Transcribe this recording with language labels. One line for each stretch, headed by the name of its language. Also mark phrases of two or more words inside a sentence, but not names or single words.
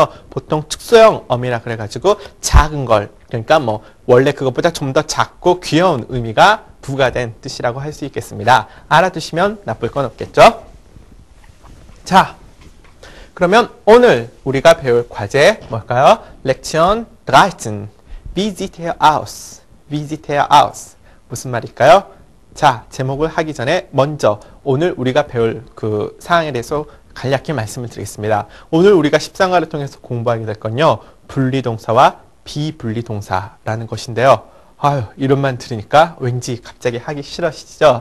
Korean: 보통 축소형 어미라 그래가지고 작은 걸 그러니까 뭐 원래 그것보다 좀 더 작고 귀여운 의미가 부과된 뜻이라고 할 수 있겠습니다. 알아두시면 나쁠 건 없겠죠? 자, 그러면 오늘 우리가 배울 과제 뭘까요? 렉션 13.
German: Wie sieht er aus? Wie sieht er aus?
Korean: 무슨 말일까요? 자, 제목을 하기 전에 먼저 오늘 우리가 배울 그 사항에 대해서 간략히 말씀을 드리겠습니다. 오늘 우리가 13과를 통해서 공부하게 될 건요. 분리동사와 비분리동사라는 것인데요. 이런 말 들으니까 왠지 갑자기 하기 싫으시죠?